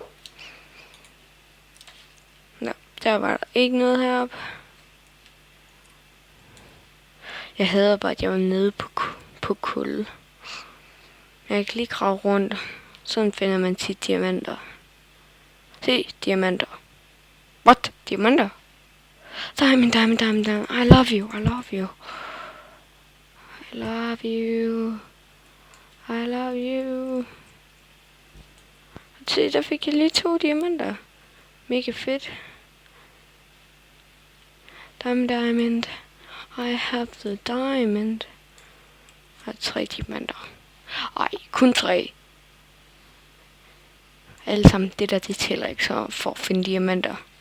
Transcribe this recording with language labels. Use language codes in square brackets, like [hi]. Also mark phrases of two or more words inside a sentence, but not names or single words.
[da] Nå, der var der ikke noget heroppe. Jeg hader bare, at jeg var nede på kul. Jeg kan lige grave rundt. Sådan finder man tit diamanter. Se, diamanter. What? Diamanter? [en] Diamond. I love you. [da] Se, der fik jeg lige 2 diamanter. Mega fedt. [en] Diamond. I have the diamond. [da] Jeg har 3 diamanter. Ej, kun 3. Alle sammen, det tæller ikke så for at finde diamanter.